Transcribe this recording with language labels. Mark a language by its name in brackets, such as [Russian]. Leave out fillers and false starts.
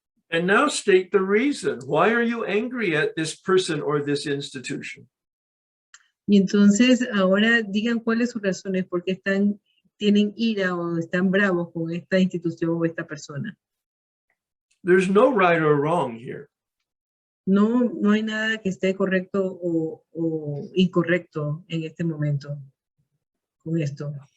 [English] And now state the reason. Why are you angry at this person or this institution? [Spanish] Y entonces ahora digan cuáles son sus razones, porque tienen ira o están bravos con esta institución o esta persona. [English] There's no right or wrong here. [Spanish] No hay nada que esté correcto o incorrecto en este momento con esto.